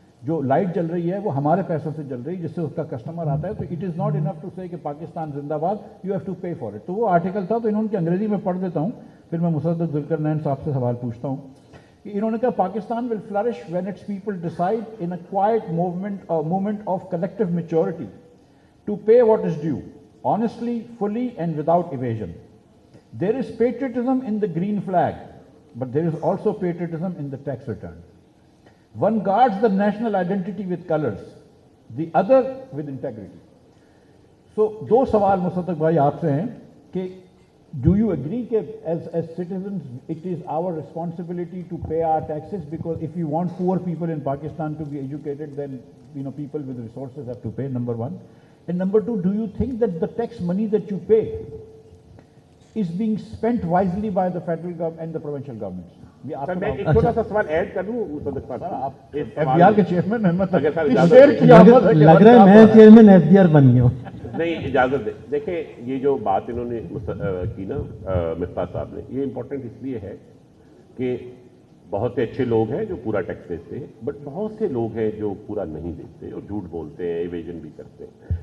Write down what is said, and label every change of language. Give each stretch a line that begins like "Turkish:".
Urdu: جو لائٹ جل رہی ہے وہ ہمارے پیسوں سے جل رہی ہے, جس سے اس کا کسٹمر آتا ہے. تو
English: it is not enough to say
Urdu: کہ پاکستان زندہ باد,
English: You have to pay for it.
Urdu: تو وہ آرٹیکل تھا, تو انہوں نے انگریزی میں پڑھ دیتا ہوں, پھر میں مصدق ذوالقرنین صاحب سے سوال پوچھتا ہوں. کہ انہوں نے کہا
English: Pakistan will flourish when its people decide in a quiet movement of collective maturity to pay what is due honestly, fully and without evasion. There is patriotism in the green flag, but there is also patriotism in the tax return. One guards the national identity with colors, the other with integrity. So
Urdu: دو سوال مصدق بھائی آپ سے ہیں کہ
English: do you agree کہ as citizens it is our responsibility to pay our taxes, because if we want poor people in Pakistan to be educated, then people with resources have to pay, number one. And number two, do you think that the tax money that you pay is being spent wisely by the federal government and the provincial governments?
Urdu: سر میں ایک چھوٹا سا سوال add کر لوں مصدق صاحب. آپ F B are کے چیئرمین ہیں, اگر سر اجازت لگ رہا ہے میں چیئرمین ایف ڈی آر بن گیا ہوں. نہیں اجازت دیں. دیکھیں یہ جو بات انہوں نے کی نا مفتاح صاحب نے, یہ امپورٹنٹ اس لیے ہے کہ بہت سے اچھے لوگ ہیں جو پورا ٹیکس دیتے ہیں, بٹ بہت سے لوگ ہیں جو پورا نہیں دیتے اور جھوٹ بولتے ہیں, ایویژن بھی کرتے ہیں.